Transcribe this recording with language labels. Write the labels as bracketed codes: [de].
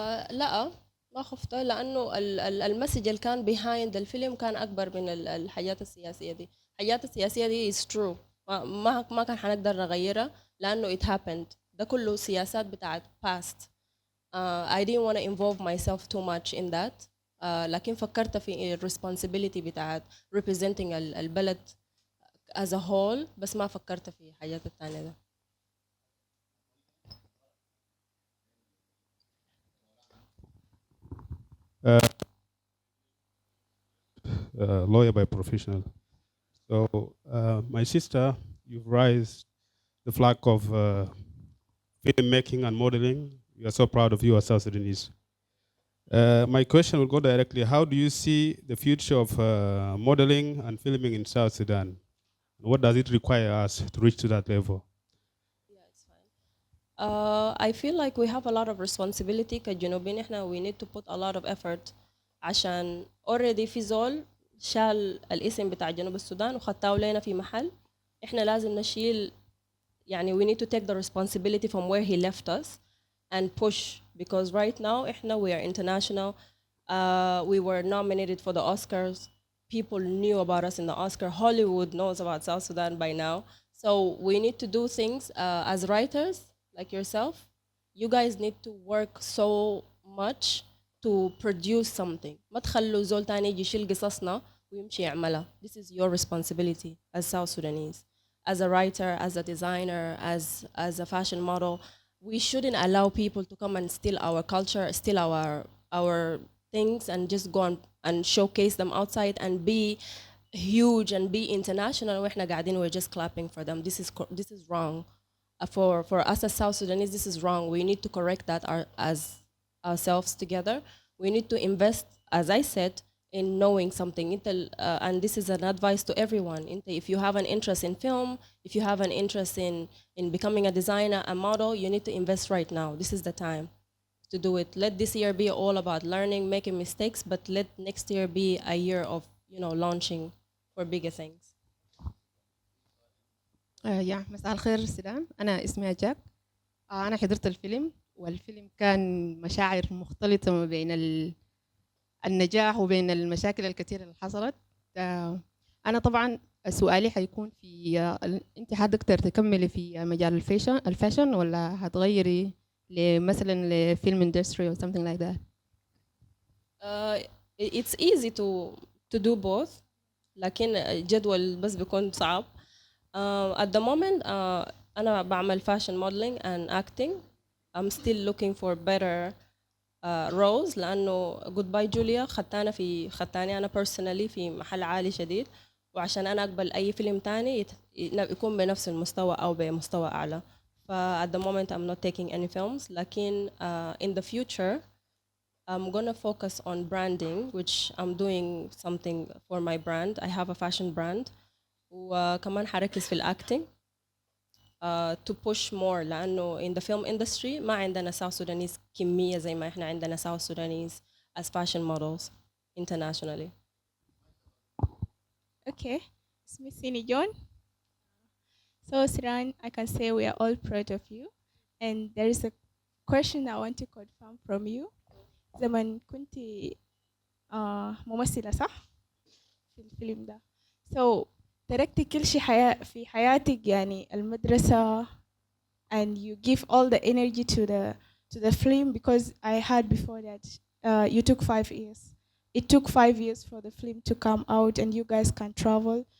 [ar] لا ما خفت، لانه المسج اللي كان behind الفيلم كان اكبر من الحاجات السياسية دي. الحاجات السياسية دي [en] is true، [ar] ما كان حنقدر نغيرها لانه [en] it happened. [ar] ده كله سياسات بتاعت past. [en] I didn't want to involve myself too much in that. [ar] لكن فكرت في responsibility بتاعت representing البلد as a whole، بس ما فكرت في حاجات التانية ده. [en] Lawyer by professional. So my sister, you've raised the flag of filmmaking and modeling. We are so proud of you as South Sudanese. My question will go directly. How do you see the future of modeling and filming in South Sudan? What does it require us to reach to that level? Yeah, it's fine. I feel like we have a lot of responsibility كجنوبين. [ar] احنا [en] we need to put a lot of effort [ar] عشان already في زول شال الاسم بتاع جنوب السودان وخطاه لنا في محل. احنا لازم نشيل [en] we need to take the responsibility from where he left us and push, because right now we are international. We were nominated for the Oscars. People knew about us in the Oscar. Hollywood knows about South Sudan by now. So we need to do things as writers like yourself. You guys need to work so much to produce something. [ar] ما تخلوا زول تاني يجي يشيل قصصنا ويمشي يعملها. [en] This is your responsibility as South Sudanese, as a writer, as a designer, as a fashion model. We shouldn't allow people to come and steal our culture, steal our things, and just go and showcase them outside and be huge and be international. [ar] وإحنا قاعدين [en] we're just clapping for them. This is wrong. For us as South Sudanese, this is wrong. We need to correct that as ourselves together. We need to invest, as I said, in knowing something. And this is an advice to everyone. If you have an interest in film, if you have an interest in becoming a designer, a model, you need to invest right now. This is the time to do it. Let this year be all about learning, making mistakes, but let next year be a year of launching for bigger things. [ar] مساء الخير سيران، أنا اسمي جاك. أنا حضرت الفيلم، والفيلم كان مشاعر مختلطة ما بين النجاح وبين المشاكل الكثيرة اللي حصلت. أنا طبعا سؤالي حيكون في أنت حتقدر تكملي في مجال الفاشن ولا هتغيري مثلا لفيلم [en] industry or something like that? It's easy to do both. [ar] لكن الجدول بس بيكون صعب. [en] At the moment [ar] أنا بعمل [en] fashion modeling and acting. I'm still looking for better roles [ar] لأنه Goodbye Julia خدتاني أنا personally في محل عالي شديد، وعشان أنا أقبل أي فيلم تاني يكون بنفس المستوى أو بمستوى أعلى. [en] At the moment I'm not taking any films، لكن in the future I'm gonna focus on branding, which I'm doing something for my brand. I have a fashion brand. وكمان حركز في الacting to push more لأنه in the film industry ما عندنا South Sudanese [ar] كمية زي ما إحنا عندنا [en] South Sudanese as fashion models internationally. [ar] Okay, اسمي سيني جون. [en] So Siran, I can say we are all proud of you, and there is a question I want to confirm from you. [ar] زمان كنتي ممثلة صح في الفيلم ده. [en] So [ar] تركتي كل شيء في حياتك يعني المدرسة [en] and you give all the energy to the film, because I heard before that you took 5 years. It took 5 years for the film to come out and you guys can travel.